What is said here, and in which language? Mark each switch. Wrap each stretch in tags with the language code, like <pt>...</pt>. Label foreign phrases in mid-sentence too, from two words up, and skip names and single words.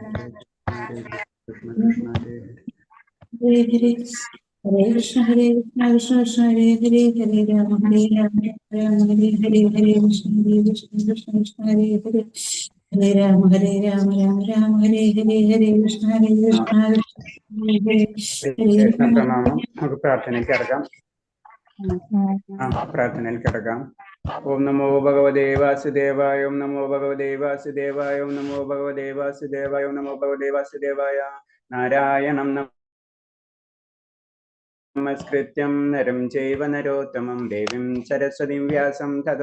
<ml>Hare Hare Hare Krishna Krishna Krishna Hare Hare Hare Rama Rama Rama Hare Hare Hare Krishna Krishna Krishna Hare Hare Hare Rama Rama Rama Hare Hare Hare Krishna Krishna കൃഷ്ണ പ്രണാമം. നമുക്ക് പ്രാർത്ഥനയിൽ കിടക്കാം. പ്രാർത്ഥനയിൽ കിടക്കാം.</ml> <sa>ഓം നമോ ഭഗവതേ വാസുദേവായ. ഓം നമോ ഭഗവതേ വാസുദേവായ. ഓം നമോ ഭഗവതേ വാസുദേവായ. ഓം നമോ ഭഗവതേ വാസുദേവായ. നാരായണം നമസ്കൃത്യം നരം ചൈവ നരോത്തമം ദേവീം സരസ്വതീം വ്യാസം തതോ</sa>